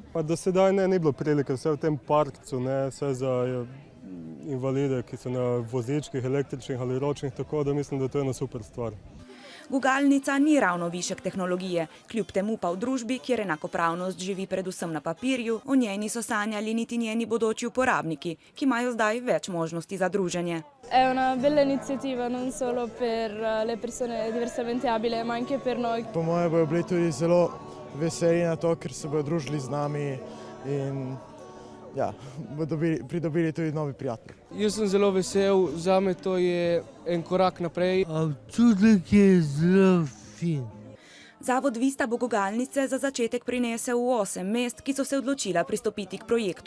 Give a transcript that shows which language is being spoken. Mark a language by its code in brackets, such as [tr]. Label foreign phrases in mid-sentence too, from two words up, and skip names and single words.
[sl] Pa do sedaj ni bilo prilike, vse v tem parkcu, vse za invalide, ki so na vozičkih, električnih ali ročnih, tako da mislim, da to je ena super stvar. Gugalnica ni ravno višek tehnologije, kljub temu pa v družbi, kjer enakopravnost živi predvsem na papirju, o njej niso sanjali niti njeni bodoči uporabniki, ki imajo zdaj več možnosti za druženje. [it] È una bella iniziativa non solo per le persone diversamente abili, ma anche per noi. [sl] Po mojem bodo bili tudi zelo veseli na to, ker se bodo družili z nami in bodo pridobili tudi novi prijatelji. Jaz sem zelo vesel, zame to je en korak naprej. Občutek je zelo fin. Zavod Vista bo gugalnice za začetek prinesel v 8 mest, ki so se odločila pristopiti k projektu.